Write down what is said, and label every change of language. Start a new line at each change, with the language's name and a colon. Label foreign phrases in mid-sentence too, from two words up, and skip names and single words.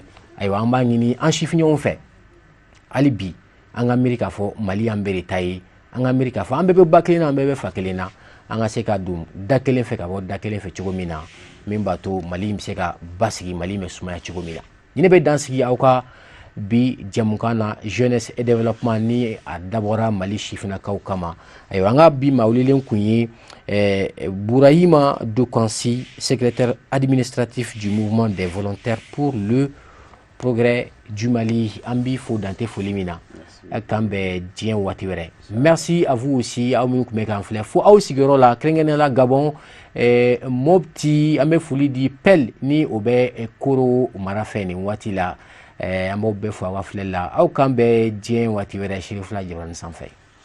Bambara: Ayiwa an b'a ɲini an sifiɲɔgɔnw fɛ hali bi an ka miiri k'a fɔ Mali an bɛɛ de ta ye, an ka miiri k'a fɔ an bɛɛ bɛ ba kelen na, an bɛɛ bɛ fa kelen na, an ka se ka don da kelen fɛ ka bɔ da kelen fɛ cogo min na min b'a to Mali bɛ se ka basigi, Mali bɛ sumaya cogo min na. Ni ne bɛ dan sigi aw ka bi jamukan na
French: jeunesse et développement
Bambara: ni a dabɔra Mali sifinnakaw kama. Ayiwa an ka bi maa weleelen kun ye Burahima Dokansi,
French: secrétaire administratif du mouvement des volontaires pour le progrès du Mali.
Bambara: An b'i fo dante foli min na k'an bɛn diɲɛ waati wɛrɛ.
French: Merci à vous aussi
Bambara: aw minnu tun bɛ k'an filɛ fo aw sigiyɔrɔ la kɛrɛnkɛrɛnnenya la Gabon, Mopti, an bɛ foli di Pel ni o bɛ Koro mara fɛ nin waati la. An b'aw bɛɛ fo aw ka filɛli la, aw k'an bɛn diɲɛ waati wɛrɛ Sɛri Fila jabaranin sanfɛ.